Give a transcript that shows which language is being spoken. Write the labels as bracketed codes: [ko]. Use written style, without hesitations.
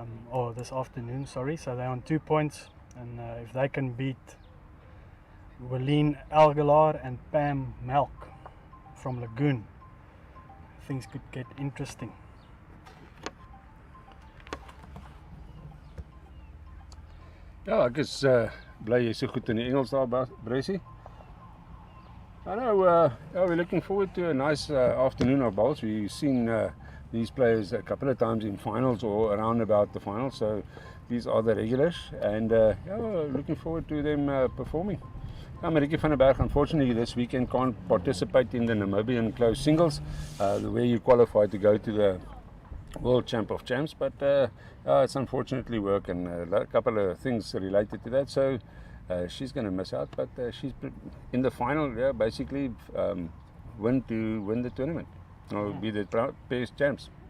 [en] Or this afternoon, sorry. So they're on 2 points, and if they can beat Willeen Elgelaar and Pam Melk from Lagoon, things could get interesting. [af] Ja, ek is bly jy so goed in die Engels daar, Bressie. [en] I know, yeah, we're looking forward to a nice afternoon of bowls. We've seen these players a couple of times in finals or around about the finals, so these are the regulars, and yeah, we're looking forward to them performing. Marietjie van 'n Berg, unfortunately, this weekend can't participate in the Namibian closed singles, where you qualify to go to the World Champ of Champs, but it's unfortunately work and a couple of things related to that, so she's going to miss out, but she's in the final, yeah, basically win the tournament, or be the pairs champs.